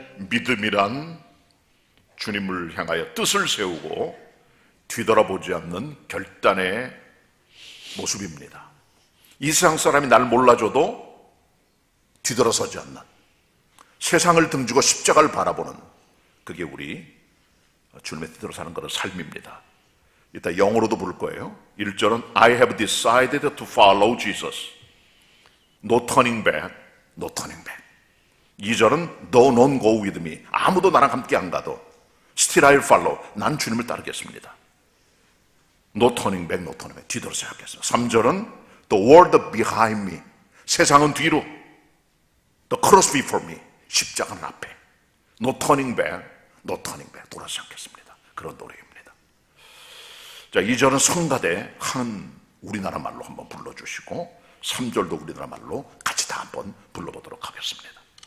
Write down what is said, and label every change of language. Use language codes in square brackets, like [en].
[ko] 믿음이란 주님을 향하여 뜻을 세우고 뒤돌아보지 않는 결단의 모습입니다. 이 세상 사람이 날 몰라줘도 뒤돌아서지 않는, 세상을 등지고 십자가를 바라보는, 그게 우리 주님의 뜻대로 사는 것의 삶입니다. 이따 영어로도 부를 거예요. 1절은 [en] I have decided to follow Jesus. No turning back, no turning back. [ko] 2절은 [en] Though none go with me. [ko] 아무도 나랑 함께 안 가도 [en] Still I'll follow. [ko] 난 주님을 따르겠습니다. [en] No turning back, no turning back. [ko] 뒤돌아서 하겠습니다. 3절은 [en] The world behind me. [ko] 세상은 뒤로. [en] The cross before me. [ko] 십자가는 앞에. [en] No turning back, no turning back. [ko] 돌아서지 않겠습니다. 그런 노래입니다. 자, 2절은 성가대 한 우리나라 말로 한번 불러주시고 3절도 우리나라 말로 같이 다 한번 불러보도록 하겠습니다.